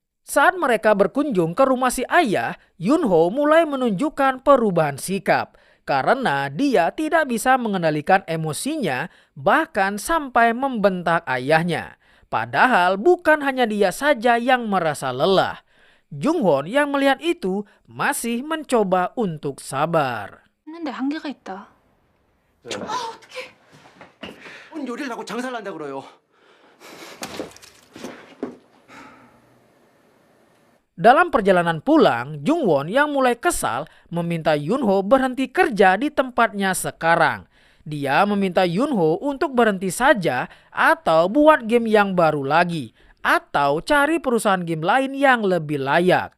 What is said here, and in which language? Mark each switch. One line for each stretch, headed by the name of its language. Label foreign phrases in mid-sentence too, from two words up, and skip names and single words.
Indonesian: Saat mereka berkunjung ke rumah si ayah, Yunho mulai menunjukkan perubahan sikap karena dia tidak bisa mengendalikan emosinya, bahkan sampai membentak ayahnya. Padahal bukan hanya dia saja yang merasa lelah. Jungwon yang melihat itu masih mencoba untuk sabar.
Korean: 했는데 한계가 있다. 뭔 요리를 하고 장사를 한다 그래요.
Indonesian: Dalam perjalanan pulang, Jungwon yang mulai kesal meminta Yunho berhenti kerja di tempatnya sekarang. Dia meminta Yunho untuk berhenti saja atau buat game yang baru lagi atau cari perusahaan game lain yang lebih layak.